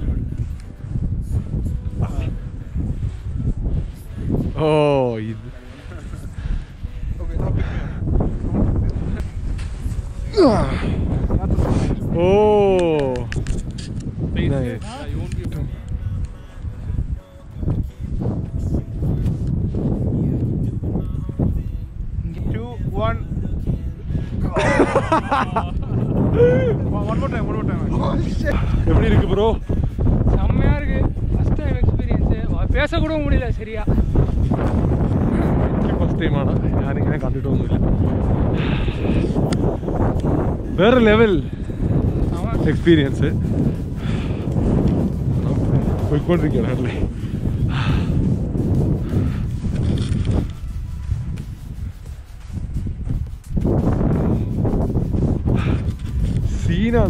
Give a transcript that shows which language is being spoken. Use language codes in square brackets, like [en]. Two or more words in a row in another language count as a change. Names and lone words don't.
[ml] ഓ ഇത് [en] Okay, now pick me up. ഓ Nice. Nice. Yeah, you won't be able to. 2, 1. One more time. [ta] எப்படி இருக்கு ப்ரோ? செம்மையா இருக்கு. [en] first time experience. [ta] பேசக்கூட முடியல சரியா. [ml] എനിക്ക് ഫസ്റ്റ് ടൈമാണ്. ഞാനിങ്ങനെ കണ്ടിട്ടൊന്നുമില്ല. വേറെ [en] level experience. [ml] പോയിക്കൊണ്ടിരിക്കുകയാണ് അല്ലേ. സീനാണ്.